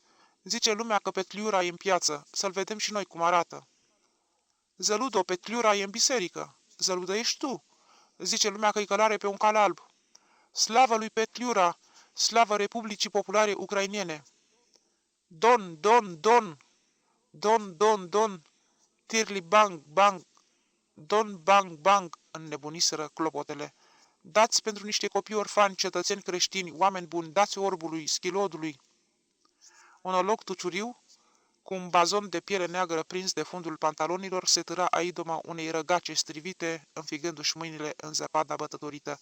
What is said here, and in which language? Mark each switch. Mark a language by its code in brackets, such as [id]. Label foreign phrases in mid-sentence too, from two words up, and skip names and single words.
[ro] Zice lumea că Petliura e în piață. Să-l vedem și noi cum arată. Zăludo, Petliura e în biserică. Zăludă ești tu. Zice lumea că-i călare pe un cal alb. Slavă lui Petliura! Slavă Republicii Populare Ucrainene! Don, don, don! Don, don, don! Tirli bang, bang! Don, bang, bang! Înnebuniseră clopotele. Dați pentru niște copii orfani, cetățeni creștini, oameni buni, dați orbului, schilodului. Onolog tuciuriu, cu un bazon de piele neagră prins de fundul pantalonilor, se târa aidoma unei răgace strivite, înfigându-și mâinile în zăpada bătătorită.